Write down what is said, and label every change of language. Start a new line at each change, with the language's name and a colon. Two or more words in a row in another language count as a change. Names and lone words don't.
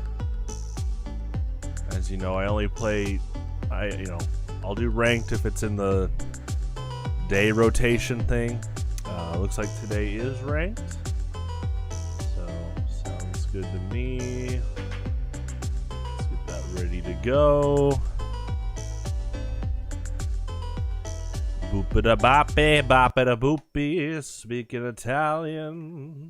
English: As you know, I only play, I'll do ranked if it's in the day rotation thing. Looks like today is ranked. So, sounds good to me. Let's get that ready to go. Boopida boppy, boppida boopy, speaking Italian.